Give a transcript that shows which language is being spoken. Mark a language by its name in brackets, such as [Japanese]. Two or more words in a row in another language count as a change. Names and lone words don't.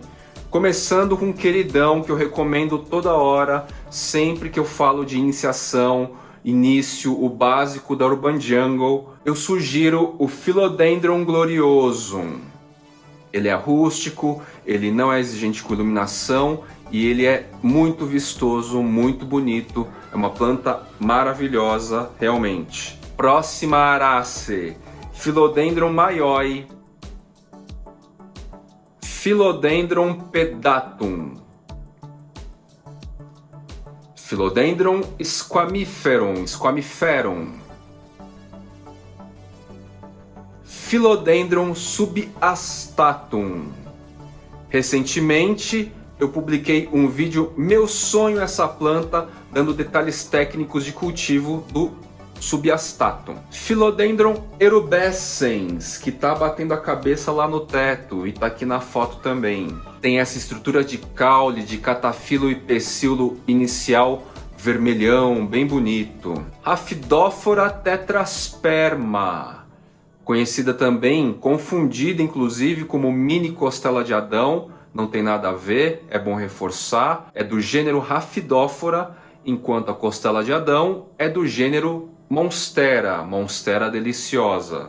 [Portuguese] Começando com um queridão que eu recomendo toda hora, sempre que eu falo de iniciação, início, o básico da Urban Jungle, eu sugiro o Philodendron gloriosum. Ele é rústico, ele não é exigente com iluminação e ele é muito vistoso, muito bonito. É uma planta maravilhosa, realmente. Próxima Araceae, Philodendron maioi, Philodendron pedatum, Philodendron squamiferum, Philodendron subastatum. Recentemente eu publiquei um vídeo Meu Sonho Essa Planta, dando detalhes técnicos de cultivo do subastatum. Philodendron erubescens, que tá batendo a cabeça lá no teto e tá aqui na foto também. Tem essa estrutura de caule, de catafilo e pecíolo inicial vermelhão, bem bonito. Rhaphidophora tetrasperma, conhecida também, confundida inclusive como mini costela de Adão, não tem nada a ver, é bom reforçar, é do gênero Rhaphidophora, enquanto a costela de Adão é do gênero Monstera, Monstera deliciosa.